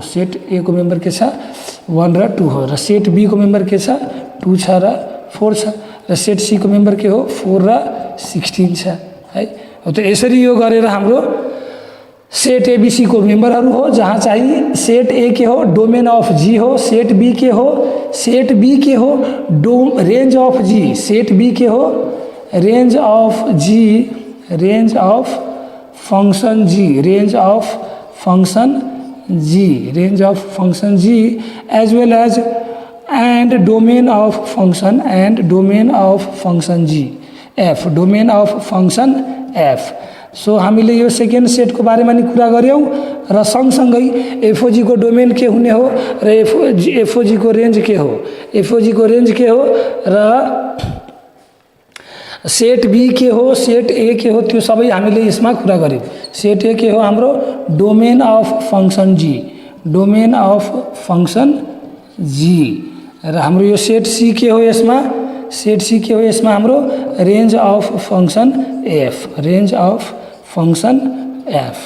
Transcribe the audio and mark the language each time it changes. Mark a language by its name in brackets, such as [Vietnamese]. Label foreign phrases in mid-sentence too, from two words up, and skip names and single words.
[Nepali] सेट ए को मेम्बर के छ 1 र 2 हो र सेट बी को मेम्बर के छ 2 छ र 4 छ र सेट सी को मेम्बर के हो 4 र 16 छ है। तो यसरी यो गरेर हाम्रो सेट एबीसी को मेम्बरहरू हो, जहाँ चाहिँ सेट ए के हो [English] domain of G [Nepali] हो, सेट बी के हो [English] range of G, set B [Nepali] के हो [English] range of G, range of function G, range of function G, range of function G as well as and domain of function and domain of function G F, domain of function F. [Nepali] सो हामीले यो सेकेन्ड सेटको बारेमा नि कुरा गर्यौं र सँगसँगै एफओजी को डोमेन के हुने हो र एफओजी को रेंज के हो, एफओजी को रेंज के हो र सेट बी के हो, सेट ए के हो, त्यो सबै हामीले यसमा कुरा गर्यौं। सेट ए के हो हाम्रो [English] domain of function G, domain of function G [Nepali] र हाम्रो यो सेट सी के हो, यसमा सेट सी के हो, यसमा हाम्रो [English] range of function F, range of function F.